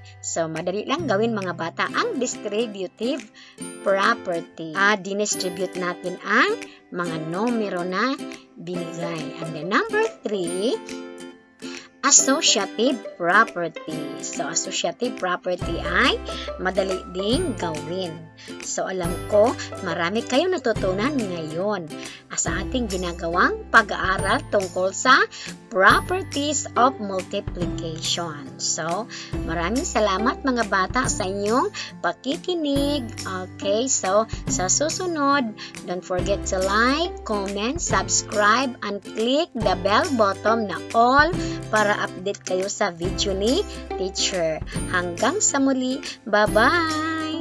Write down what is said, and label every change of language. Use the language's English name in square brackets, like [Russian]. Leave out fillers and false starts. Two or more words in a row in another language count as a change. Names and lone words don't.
[Filipino] So, madali lang gawin mga bata ang distributive property. Dinistribute natin ang mga numero na binigay. [English] And then number 3, associative property. [Filipino] So, [English] associative property [Filipino] ay madali ding gawin. So, alam ko, marami kayong natutunan ngayon sa ating ginagawang pag-aaral tungkol sa [English] properties of multiplication. [Filipino] So, maraming salamat mga bata sa inyong pakikinig. Okay, so, sa susunod, [English] don't forget to like, comment, subscribe, and click the bell button [Filipino] na all para update kayo sa video ni teacher. Hanggang sa muli, bye-bye!